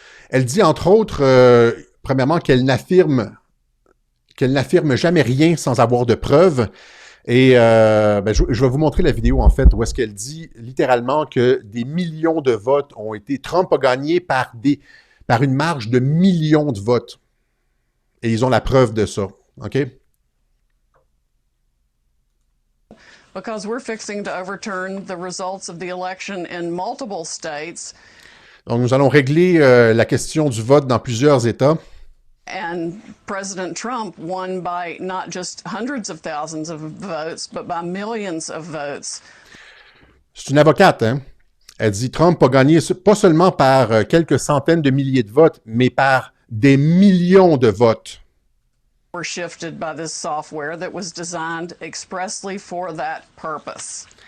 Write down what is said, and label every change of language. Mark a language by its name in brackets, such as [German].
[French] Elle dit entre autres, premièrement, qu'elle n'affirme jamais rien sans avoir de preuves. Et ben, je vais vous montrer la vidéo, en fait, où est-ce qu'elle dit littéralement que des millions de votes ont été... Trump a gagné par une marge de millions de votes. Et ils ont la preuve de ça. OK? [English] Because we're fixing to overturn the results of the election in multiple states. [French] Donc, nous allons régler la question du vote dans plusieurs États. [English] And President Trump won by not just hundreds of thousands of votes, but by millions of votes. [French] C'est une avocate, hein? Elle dit Trump a gagné pas seulement par quelques centaines de milliers de votes, mais par des millions de votes. [English] Were shifted by this software that was designed expressly for that purpose.